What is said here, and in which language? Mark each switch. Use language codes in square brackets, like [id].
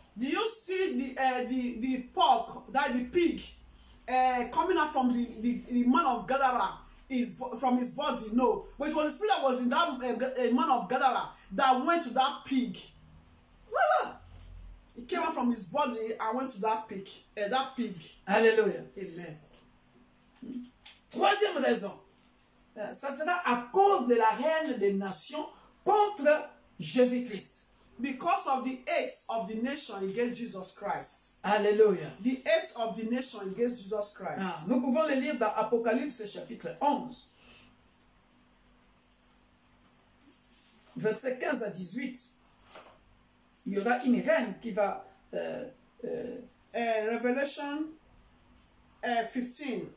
[en] Do you see the pork, the pig, coming out from the man of Gadara? From his body? No, but it was the spirit that was in that man of Gadara that went to that pig. [fr] Voilà. [en] It came out from his body and went to that pig. Alléluia. Amen. [fr] Troisième raison, ça sera à cause de la haine des nations contre Jésus-Christ. [en] Because of the hate of the nation against Jesus Christ. Alléluia. The hate of the nation against Jesus Christ. [fr] Nous pouvons le lire dans Apocalypse chapitre 11. Versets 15 à 18. Il y aura une reine qui va [en] Revelation 15.